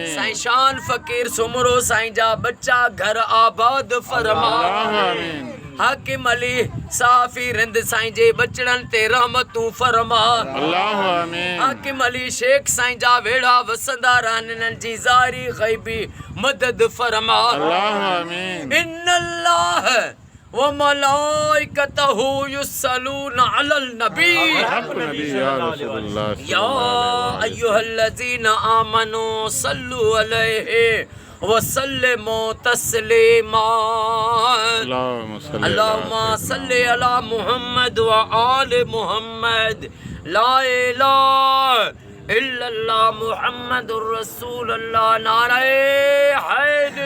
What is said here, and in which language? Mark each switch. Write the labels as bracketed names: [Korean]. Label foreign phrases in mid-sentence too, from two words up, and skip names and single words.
[Sindhi] साईं शान फ़कीर सुमरो साईं जा बच्चा घर आबाद फरमा अल्लाह आमीन। हाकिम अली साफ़ी रिंद साईं जे बचड़नि ते रहमतूं फरमा अल्लाह आमीन। हाकिम अली शेख साईं जा वेड़ा वसंदा रहनि इन्हनि जी ज़ाहिरी ग़ैबी मदद फरमा अल्लाह आमीन। [Arabic] إن الله وملائكته يصلون على النبي حق نبي يا رسول الله يا أيها الذين آمنوا صلوا عليه وسلموا تسليما اللهم صل على محمد وآل محمد لا إله إلا الله محمد رسول الله [Urdu] نعرے ہے